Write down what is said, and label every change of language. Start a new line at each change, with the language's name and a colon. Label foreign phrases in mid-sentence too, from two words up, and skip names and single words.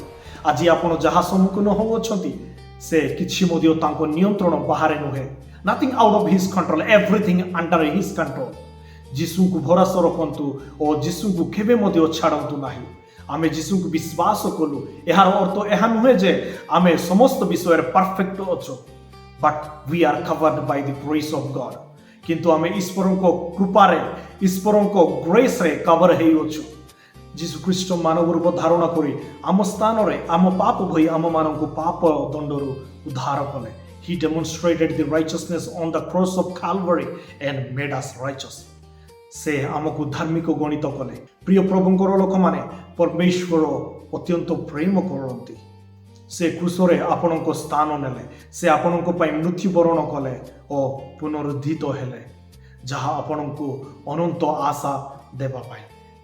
Odia: ଆଜି ଆପଣ ଯାହା ସମ୍ମୁଖୀନ ହେଉଅଛନ୍ତି ସେ କିଛି ମଧ୍ୟ ତାଙ୍କ ନିୟନ୍ତ୍ରଣ ବାହାରେ ନୁହେଁ।
English: nothing out of his control, everything under his control.
Odia: ଯୀଶୁଙ୍କୁ ଭରସା ରଖନ୍ତୁ ଓ ଯୀଶୁଙ୍କୁ କେବେ ମଧ୍ୟ ଛାଡ଼ନ୍ତୁ ନାହିଁ। ଆମେ ଯୀଶୁଙ୍କୁ ବିଶ୍ୱାସ କଲୁ, ଏହାର ଅର୍ଥ ଏହା ନୁହେଁ ଯେ ଆମେ ସମସ୍ତ ବିଷୟରେ ପରଫେକ୍ଟ ଅଛୁ,
English: but we are covered by the grace of God.
Odia: କିନ୍ତୁ ଆମେ ଈଶ୍ୱରଙ୍କ କୃପାରେ, ଈଶ୍ୱରଙ୍କ ଗ୍ରେସରେ କଭର ହେଇଅଛୁ। ଯୀଶୁ ଖ୍ରୀଷ୍ଟ ମାନବ ରୂପ ଧାରଣ କରି ଆମ ସ୍ଥାନରେ ଆମ ପାପ ଭୋଇ ଆମମାନଙ୍କୁ ପାପ ଦଣ୍ଡରୁ ଉଦ୍ଧାର କଲେ।
English: He demonstrated the righteousness on the cross of Calvary and made us righteous।
Odia: ସେ ଆମକୁ ଧାର୍ମିକ ଗଣିତ କଲେ। ପ୍ରିୟ ପ୍ରଭୁଙ୍କର ଲୋକମାନେ, ପରମେଶ୍ୱର ଅତ୍ୟନ୍ତ ପ୍ରେମ କରନ୍ତି। ସେ କ୍ରୁଶରେ ଆପଣଙ୍କ ସ୍ଥାନ ନେଲେ, ସେ ଆପଣଙ୍କ ପାଇଁ ମୃତ୍ୟୁବରଣ କଲେ ଓ ପୁନରୁଦ୍ଧିତ ହେଲେ, ଯାହା ଆପଣଙ୍କୁ ଅନନ୍ତ ଆଶା ଦେବା ପାଇଁ।